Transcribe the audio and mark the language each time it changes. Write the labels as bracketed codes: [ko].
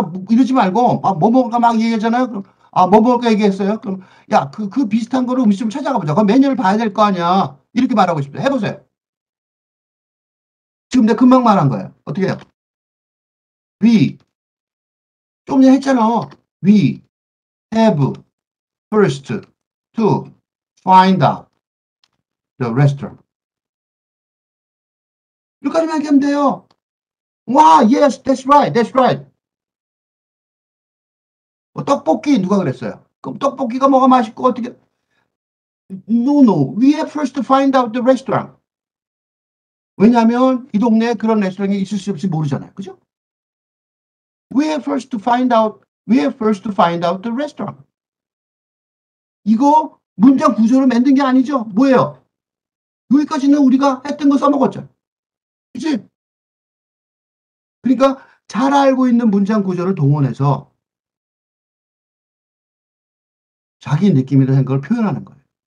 [ko] 이러지 말고, 뭐 먹을까 막 얘기하잖아요. 그럼, 뭐 먹을까 얘기했어요. 그럼, 그 비슷한 거를 음식점 찾아가보자. 그럼 메뉴를 봐야 될 거 아니야. 이렇게 말하고 싶어요. 해보세요. 지금 내가 금방 말한 거예요. 어떻게 해요? We, 좀 전에 했잖아. [en] We have first to find out the restaurant. [ko] 여기까지만 얘기하면 돼요. [en] 와, yes, that's right, that's right. [ko] 떡볶이 누가 그랬어요? 그럼 떡볶이가 뭐가 맛있고 어떻게? [en] No, no. We have first to find out the restaurant. [ko] 왜냐하면 이 동네에 그런 레스토랑이 있을지 없을지 모르잖아요. 그죠? [en] We have first to find out. We have first to find out the restaurant. [ko] 이거 문장 구조를 만든 게 아니죠? 뭐예요? 여기까지는 우리가 했던 거 써먹었죠. 그치? 그러니까 잘 알고 있는 문장 구조를 동원해서 자기 느낌이나 생각을 표현하는 거예요.